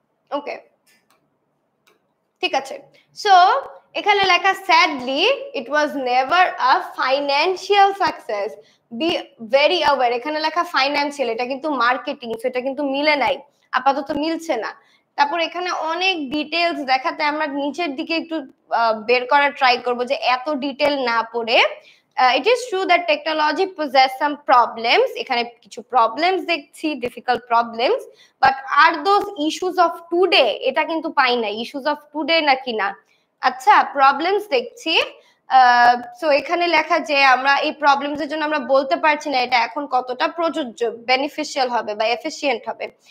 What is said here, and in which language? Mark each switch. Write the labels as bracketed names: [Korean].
[English] okay, [Bangla] ঠিক আছে। সো এখানে লেখা [English] Sadly it was never a financial success, be very aware. [Bangla] এখানে লেখা ফাইন্যান্সিয়াল, এটা কিন্তু মার্কেটিং, সো এটা কিন্তু মিলে নাই, আপাতত মিলছে না। তারপর এখানে অনেক ডিটেলস দেখাতে আমরা নিচের দিকে একটু বের করার ট্রাই করব যে এত ডিটেল না পড়ে। [English] It is true that technology possess some problems. [Bangla] এখানে কিছু প্রবলেমস দেখছি, difficult problems, [English] but are those issues of today, [Bangla] এটা কিন্তু পাই না ইস্যুস অফ টুডে নাকি না। আচ্ছা, প্রবলেমস দেখছি। সো এখানে লেখা যে আমরা এই প্রবলেমস এর জন্য আমরা বলতে পারছি না এটা এখন কতটা প্রযোজ্য, বেনিফিশিয়াল হবে বা এফিশিয়েন্ট হবে।